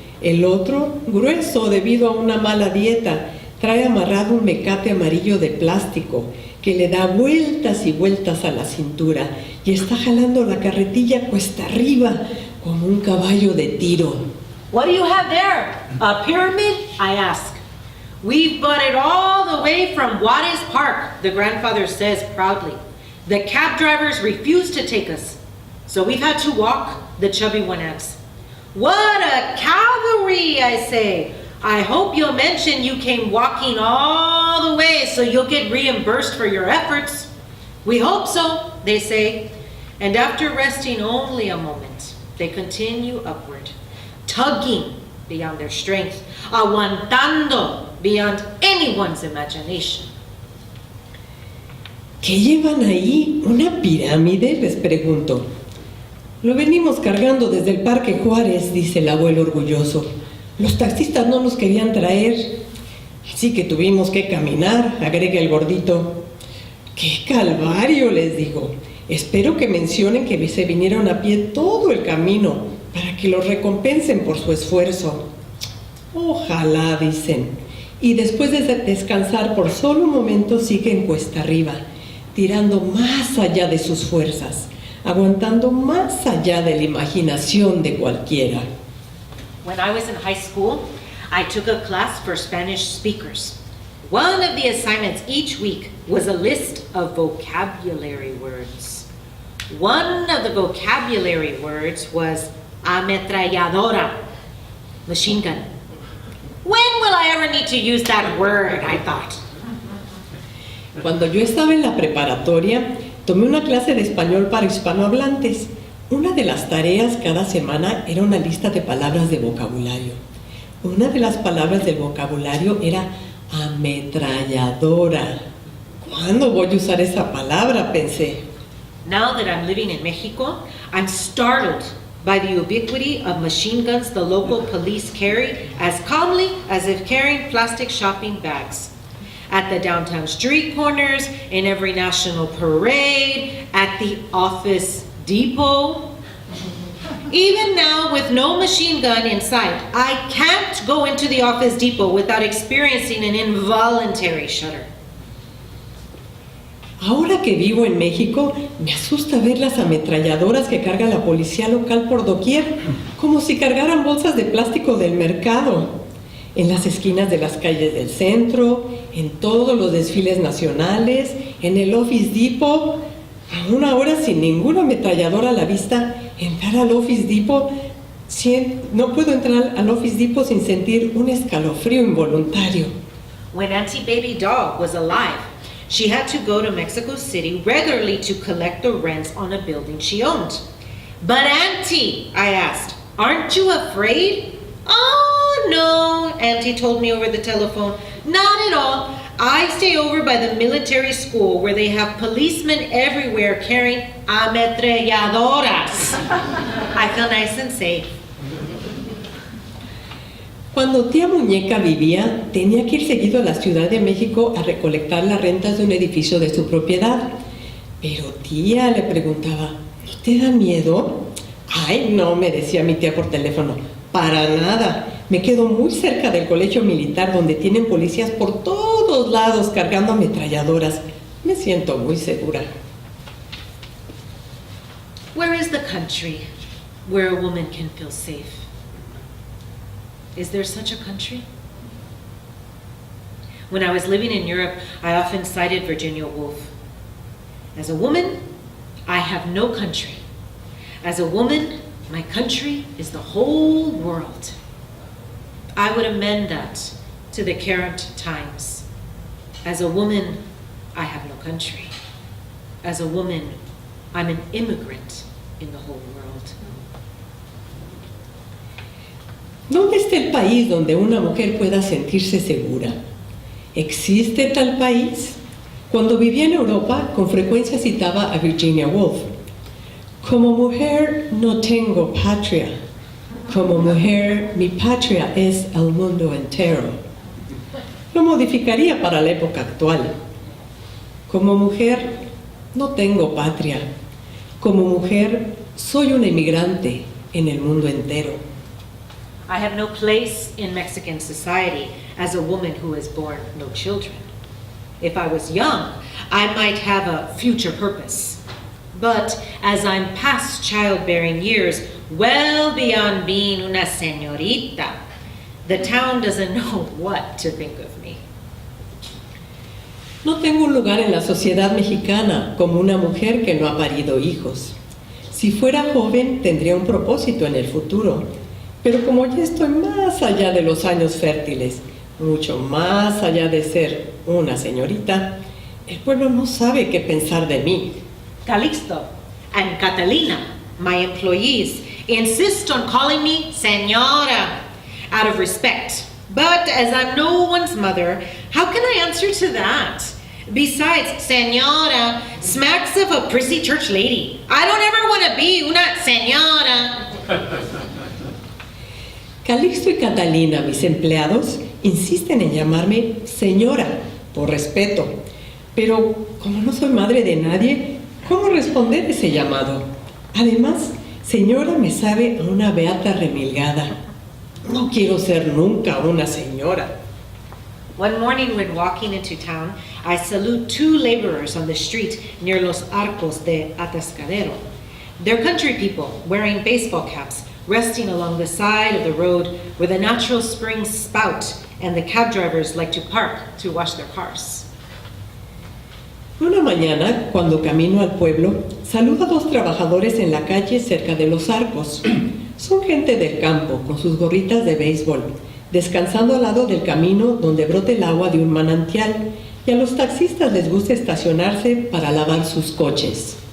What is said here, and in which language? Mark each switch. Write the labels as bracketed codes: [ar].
[es] El otro, grueso debido a una mala dieta, trae amarrado un mecate amarillo de plástico que le da vueltas y vueltas a la cintura y está jalando la carretilla cuesta arriba como un caballo de tiro. [en] What do you have there? A pyramid? I ask. We've bought it all the way from Juarez Park, the grandfather says proudly. The cab drivers refuse to take us, so we've had to walk, the chubby one asks. What a cavalry, I say. I hope you'll mention you came walking all the way so you'll get reimbursed for your efforts. We hope so, they say. And after resting only a moment, they continue upward, tugging beyond their strength, aguantando beyond anyone's imagination. [es] ¿Qué llevan ahí? ¿Una pirámide?, les pregunto. Lo venimos cargando desde el Parque Juárez, dice el abuelo orgulloso. Los taxistas no nos querían traer, así que tuvimos que caminar, agrega el gordito. ¡Qué calvario!, les digo. Espero que mencionen que se vinieron a pie todo el camino para que los recompensen por su esfuerzo. Ojalá, dicen. Y después de descansar por solo un momento siguen cuesta arriba, tirando más allá de sus fuerzas, aguantando más allá de la imaginación de cualquiera. [en] When I was in high school, I took a class for Spanish speakers. One of the assignments each week was a list of vocabulary words. One of the vocabulary words was ametralladora, machine gun. When will I ever need to use that word, I thought. [es] Cuando yo estaba en la preparatoria, tomé una clase de español para hispanohablantes. Una de las tareas cada semana era una lista de palabras de vocabulario. Una de las palabras del vocabulario era ametralladora. ¿Cuándo voy a usar esa palabra?, pensé. [en] Now that I'm living in Mexico, I'm startled by the ubiquity of machine guns the local police carry as calmly as if carrying plastic shopping bags. At the downtown street corners, in every national parade, at the office depot. Even now, with no machine gun in sight, I can't go into the office depot without experiencing an involuntary shudder. [es] Ahora que vivo en México, me asusta ver las ametralladoras que carga la policía local por doquier, como si cargaran bolsas de plástico del mercado. En las esquinas de las calles del centro, en todos los desfiles nacionales, en el Office Depot. Aún ahora, sin ninguna ametralladora a la vista, entrar al Office Depot, no puedo entrar al Office Depot sin sentir un escalofrío involuntario. [en] When Auntie Baby Dog was alive, she had to go to Mexico City regularly to collect the rents on a building she owned. But Auntie, I asked, aren't you afraid? Oh, no, Auntie told me over the telephone. Not at all. I stay over by the military school where they have policemen everywhere carrying ametralladoras. I feel nice and safe. [es] Cuando tía Muñeca vivía, tenía que ir seguido a la Ciudad de México a recolectar las rentas de un edificio de su propiedad. Pero tía, le preguntaba, ¿no te da miedo? Ay, no, me decía mi tía por teléfono, para nada. Me quedo muy cerca del colegio militar donde tienen policías por todos lados cargando ametralladoras. Me siento muy segura. [en] Where is the country where a woman can feel safe? Is there such a country? When I was living in Europe, I often cited Virginia Woolf. As a woman, I have no country. As a woman, my country is the whole world. I would amend that to the current times. As a woman, I have no country. As a woman, I'm an immigrant in the whole world. [es] ¿Dónde está el país donde una mujer pueda sentirse segura? ¿Existe tal país? Cuando vivía en Europa, con frecuencia citaba a Virginia Woolf. Como mujer no tengo patria. Como mujer, mi patria es el mundo entero. Lo modificaría para la época actual. Como mujer, no tengo patria. Como mujer, soy una inmigrante en el mundo entero. [en] I have no place in Mexican society as a woman who has borne no children. If I was young, I might have a future purpose. But as I'm past childbearing years, well beyond being [es] una señorita, [en] the town doesn't know what to think of me. [es] No tengo un lugar en la sociedad mexicana como una mujer que no ha parido hijos. Si fuera joven, tendría un propósito en el futuro. Pero como ya estoy más allá de los años fértiles, mucho más allá de ser una señorita, el pueblo no sabe qué pensar de mí. [en] Calixto and Catalina, my employees, insist on calling me señora out of respect. But as I'm no one's mother, how can I answer to that? Besides, señora smacks of a prissy church lady. I don't ever want to be [es] una señora. Calixto y Catalina, mis empleados, insisten en llamarme señora, por respeto. Pero como no soy madre de nadie, ¿cómo responder ese llamado? Además, señora me sabe a una beata remilgada. No quiero ser nunca una señora. [en] One morning when walking into town, I salute two laborers on the street near Los Arcos de Atascadero. They're country people wearing baseball caps, resting along the side of the road where the natural springs spout and the cab drivers like to park to wash their cars. [es] Una mañana, cuando camino al pueblo, saludo a dos trabajadores en la calle cerca de Los Arcos. Son gente del campo, con sus gorritas de béisbol, descansando al lado del camino donde brota el agua de un manantial, y a los taxistas les gusta estacionarse para lavar sus coches.